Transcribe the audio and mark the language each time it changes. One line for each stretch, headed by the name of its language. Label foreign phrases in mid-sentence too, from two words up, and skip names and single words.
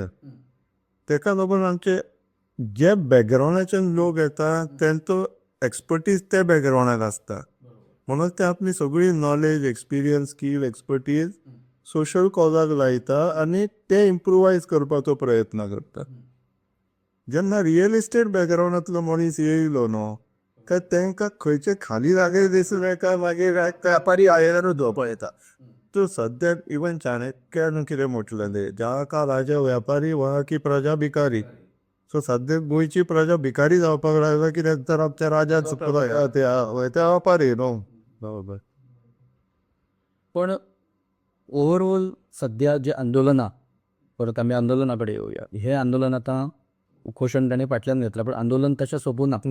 Konkani: तेका लागून आमचे जे बॅकग्रावंडाचे लोक येता तेंचो एक्सपर्टीज त्या बॅकग्रावंडाक आसता म्हणून ते आपली सगळी
English: knowledge experience skill expertise social cause
Konkani: लायता आनी ते इम्प्रुवायज करपाचो प्रयत्न करता. जेन्ना
English: real estate
Konkani: बॅकग्रावंडांतलो मनीस येयलो न्हू काय तांकां खंयचे खाली जागे दिसले काय मागीर व्यापारी आयल्यारूच धोपा येता. तो सद्याक इवन चाणक्यान कितें म्हटलेलें
Hindi: जहाँ का राजा व्यापारी वहाँ की प्रजा भिकारी.
Konkani: सो सद्याक गोंयची प्रजा भिकारी जावपाक लागला कित्याक तर आमच्या राजाच ते व्यापारी न्हू. बरोबर. पण ओवरऑल सध्या जे आंदोलनां, परत आमी आंदोलना कडेन येवया. हे आंदोलन आतां उपोशण ताणें फाटल्यान घेतलां पण आंदोलन तशें सोंपूना.